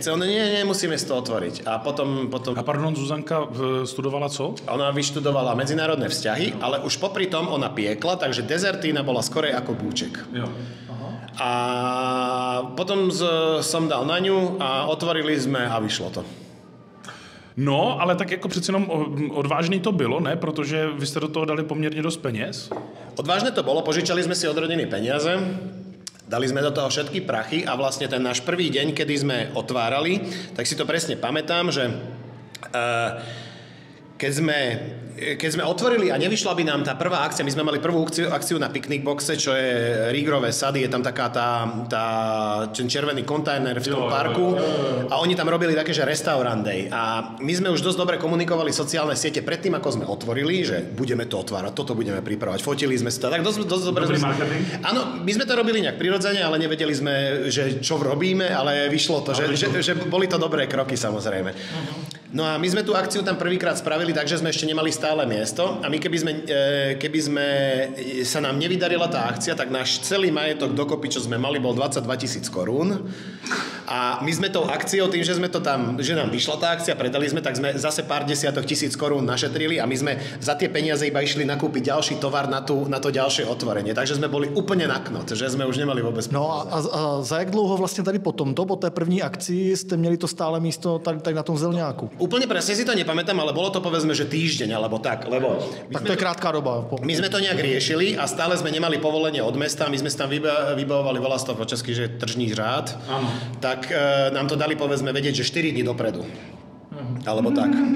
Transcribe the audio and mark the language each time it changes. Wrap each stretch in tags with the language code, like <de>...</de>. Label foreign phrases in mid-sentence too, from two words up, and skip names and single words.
<sk>Nie, musíme si to otvoriť. A potom...</sk> <cs>A pardon, Zuzanka studovala co?</cs> <sk>Ona vyštudovala medzinárodné vzťahy, ale už popri tom ona piekla, takže dezertína bola skorej ako búček.</sk> <cs>Jo.</cs> <sk>A potom som dal na ňu a otvorili sme a vyšlo to.</sk> <cs>No, ale tak jako přeci jenom odvážný to bylo, ne? Protože vy jste do toho dali poměrně dost peněz.</cs> <sk>Odvážne to bolo, požičali sme si od rodiny peniaze, dali sme do toho všetky prachy a vlastne ten náš prvý deň, kedy sme otvárali, tak si to presne pamätám, že keď sme otvorili a nevyšla by nám tá prvá akcia, my sme mali prvú akciu na Picnic Boxe, čo je Rígrové sady, je tam taká ten červený kontajner v tom parku a oni tam robili také, že</sk> <en>restaurant day.</en> <sk>A my sme už dosť dobre komunikovali sociálne siete predtým, ako sme otvorili, že budeme to otvárať, toto budeme pripravovať. Fotili sme sa tak dosť dobre. Áno, my sme to robili nejak prirodzene, ale nevedeli sme, že čo robíme, ale vyšlo to, že boli to dobré kroky samozrejme. No a my sme tú akciu tam prvýkrát spravili, takže sme ešte nemali stále miesto a my keby sme sa nám nevydarila tá akcia, tak náš celý majetok dokopy, čo sme mali, bol 22 000 korún. A my sme tou akciou, tým, že sme to tam, že nám vyšla tá akcia, predali sme, tak sme zase pár desiatok tisíc korún našetrili a my sme za tie peniaze iba išli nakúpiť ďalší tovar na to ďalšie otvorenie. Takže sme boli úplne na knot, že sme už nemali vôbec.</sk> <cs>No a za jak dlouho vlastně tady po té první akcii jste měli to stále místo tady na tom Zelňáku?</cs> <sk>Úplne presne si to nepamätám, ale bolo to povedzme, že týždeň alebo tak, lebo</sk> <cs>tak to je krátká doba.</cs> <sk>My sme to nejak riešili a stále sme nemali povolenie od mesta, my sme tam vybavovali, volá sa to po česky, že</sk> <cs>tržní řád.</cs> <sk>Áno. Tak nám to dali povedzme vedieť, že 4 dní dopredu. Alebo tak.</sk>